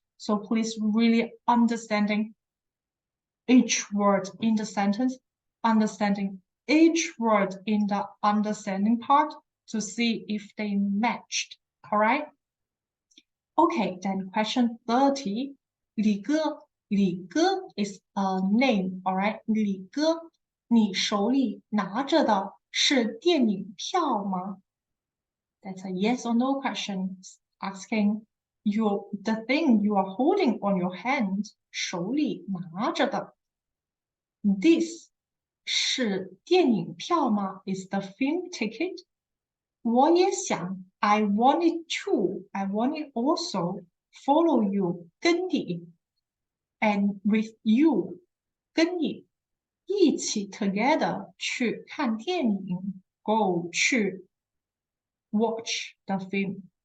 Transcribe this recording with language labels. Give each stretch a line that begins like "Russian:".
English: So please really understanding each word in the sentence, understanding each word in the understanding part to see if they matched. All right? Okay, then question 30. 李哥 is a name, all right?
Chinese: 李哥，你手里拿着的是电影票吗？
English: That's a yes or no question asking you the thing you are holding on your hand,
Chinese: 手里拿着的
English: This
Chinese: 是电影票吗
English: is the film ticket.
Chinese: 我也想
English: I wanted to, I wanted also follow you
Chinese: 跟你
English: and with you
Chinese: 跟你一起
English: together
Chinese: 去看电影
English: go 去 watch the film.